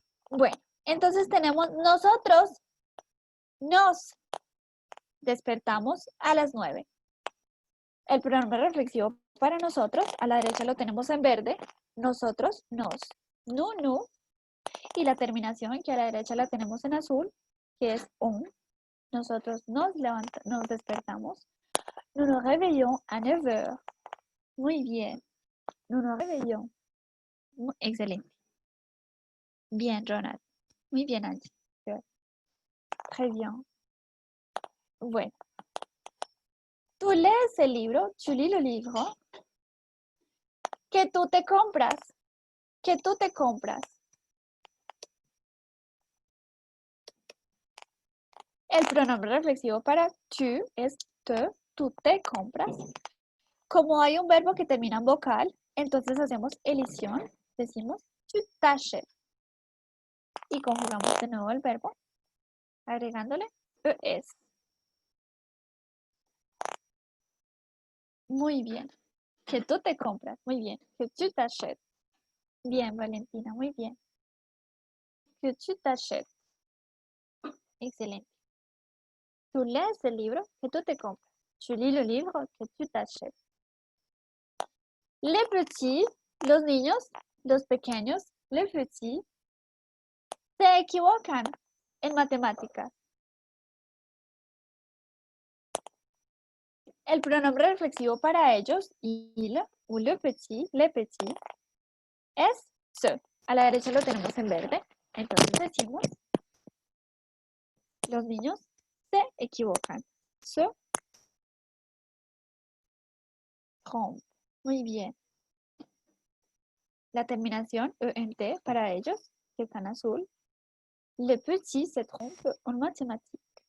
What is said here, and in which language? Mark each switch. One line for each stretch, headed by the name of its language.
Spanish: Bueno, entonces tenemos nosotros nos despertamos a las 9. El pronombre reflexivo para nosotros, a la derecha lo tenemos en verde, nosotros, nos, nous. Y la terminación que a la derecha la tenemos en azul, que es on. Nosotros nos despertamos.
French: Nous nous réveillons à 9h.
Spanish: Muy bien.
French: Nous nous réveillons.
Spanish: Excelente. Bien, Ronald. Muy bien, Angie.
French: Très bien.
Spanish: Bueno. Tu lees el libro,
French: tu lis le livre.
Spanish: Que tú te compras, que tú te compras. El pronombre reflexivo para tu es te, tú te compras. Como hay un verbo que termina en vocal, entonces hacemos elisión, decimos
French: tu t'achètes.
Spanish: Y conjugamos de nuevo el verbo, agregándole es. Muy bien. Que tú te compras, muy bien.
French: Que tu t'achètes.
Spanish: Bien, Valentina, muy bien.
French: Que tu t'achètes.
Spanish: Excelente. Tu lees el libro, que tú te compras.
French: Tu lis le livre, que tu t'achètes. Les petits,
Spanish: los niños, los pequeños,
French: les petits,
Spanish: se equivocan en matemáticas. El pronombre reflexivo para ellos, il o le petit, es se. A la derecha lo tenemos en verde. Entonces decimos, los niños se equivocan.
French: Se trompe.
Spanish: Muy bien. La terminación ENT para ellos, que está en azul.
French: Le petit se trompe en mathématiques.